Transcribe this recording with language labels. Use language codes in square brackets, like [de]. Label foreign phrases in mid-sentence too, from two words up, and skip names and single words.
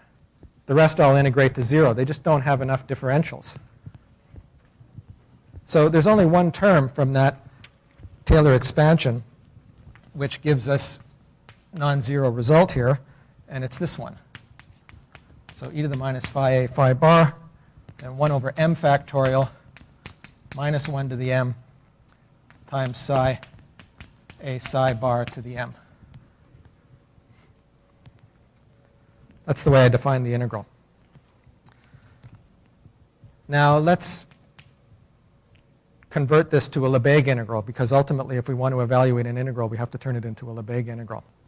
[en] The rest all integrate to 0. They just don't have enough differentials. So there's only one term from that Taylor expansion which gives us non-zero result here, and it's this one. So e to the minus phi a phi bar, and 1 over m factorial minus 1 to the m times psi a psi bar to the m. That's the way I define the integral. Now let's convert this to a Lebesgue integral, because ultimately if we want to evaluate an integral, we have to turn it into a Lebesgue integral.